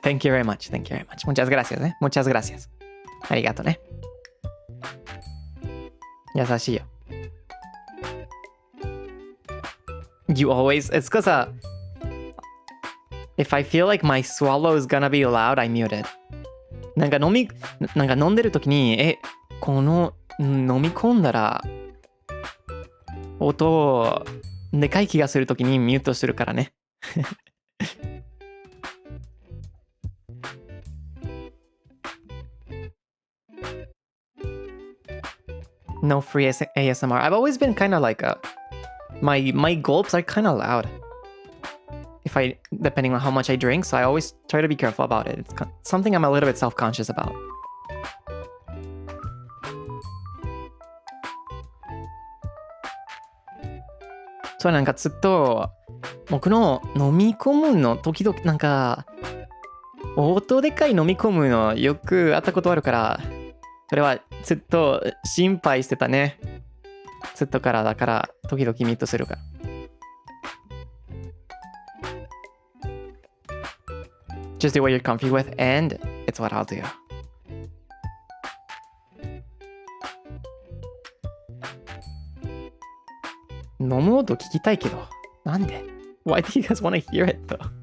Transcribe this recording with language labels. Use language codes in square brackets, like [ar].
[en] Thank you very much. [es] Muchas gracias, [en] ね。Muchas gracias. [ja] ありがとね。優しいよ。 [en] You always, it's because if I feel like my swallow is gonna be loud, I mute it. [ja] なんか飲んでるときに、この飲み込んだら音でかい気がするときにミュートするからね。 [en] No free ASMR. I've always been kind of like my gulps are kind of loud. Depending on how much I drink, so I always try to be careful about it. It's something I'm a little bit self-conscious about. [ja] So なんかずっと僕の飲み込むの時々なんか音でかい飲み込むのよくあったことあるから、それはずっと心配してたね。ずっとからだから時々ミュートするから。 [en] Just do what you're comfy with, and it's what I'll do. [ja] Nomu音聞きたいけど、なんで [en] Why do you guys want to hear it though?